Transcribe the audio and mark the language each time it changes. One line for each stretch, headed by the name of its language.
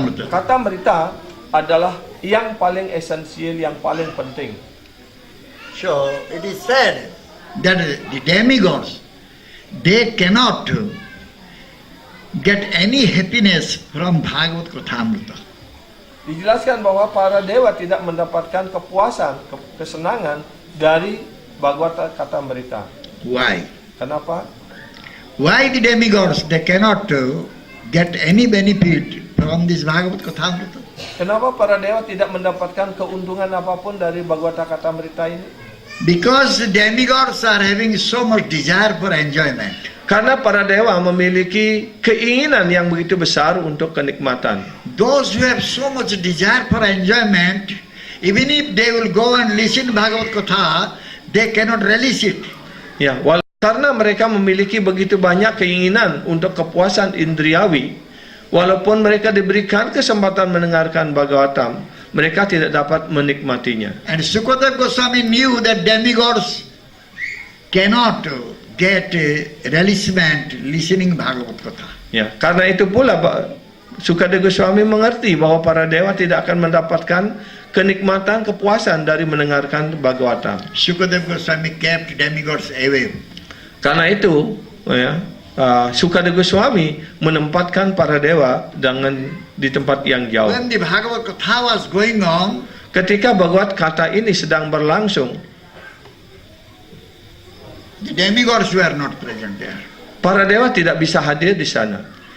Indonesian: Kata Amrita adalah yang paling esensial, yang paling penting.
English: So it is said that the demigods, they cannot get any happiness from Bhagavad Katha Amrita.
Indonesian: Dijelaskan bahwa para dewa tidak mendapatkan kepuasan, kesenangan dari Bhagavad Gita Amrita.
English: Why?
Indonesian: Kenapa?
English: Why the demigods, they cannot get any benefit from this Bhagavad Katha Amrita?
Indonesian: Kenapa para dewa tidak mendapatkan keuntungan apapun dari Bhagavad Gita Amrita ini?
English: Because the demigods are having so much desire for enjoyment.
Indonesian: Karena para dewa memiliki keinginan yang begitu besar untuk kenikmatan.
English: Those who have so much desire for enjoyment, even if they will go and listen Bhagavad Katha, they cannot relish it.
Indonesian: Ya, karena mereka memiliki begitu banyak keinginan untuk kepuasan indriawi, walaupun mereka diberikan kesempatan mendengarkan Bhagavatam, mereka tidak dapat menikmatinya.
English: And Sukadeva Goswami knew that demigods cannot get relishment listening Bhagavad Katha.
Indonesian: Ya, karena itu pula Sukadeva Goswami mengerti bahwa para dewa tidak akan mendapatkan kenikmatan, kepuasan dari mendengarkan Bhagavatam.
English: Sukadeva Goswami kept demigods away.
Indonesian: Karena itu, ya, Sukadeva Goswami menempatkan para dewa di tempat yang jauh.
English: When the Bhagavad Katha was going on,
Indonesian: ketika Bhagavad Gita ini sedang berlangsung,
English: the demigods were not present there.
Indonesian: Para dewa tidak bisa hadir di sana.